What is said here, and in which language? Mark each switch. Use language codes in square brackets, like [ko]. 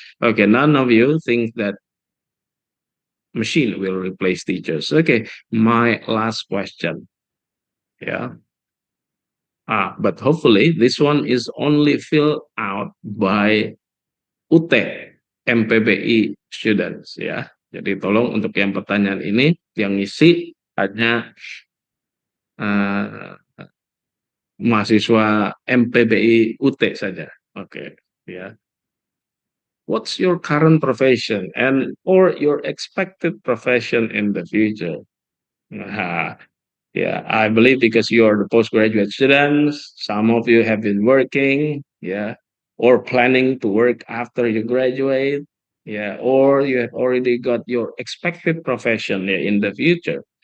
[en] Okay, none of you think that machine will replace teachers. Okay, my last question. Yeah. But hopefully this one is only filled out by UT MPBI students ya. [id] Jadi tolong untuk yang pertanyaan ini yang ngisi hanya uh, mahasiswa MPBI UT saja. Oke, ya. [en] What's your current profession and or your expected profession in the future? Nah, yeah, I believe because you are the postgraduate students, some of you have been working, yeah, or planning to work after you graduate, yeah, or you have already got your expected profession, yeah, in the future.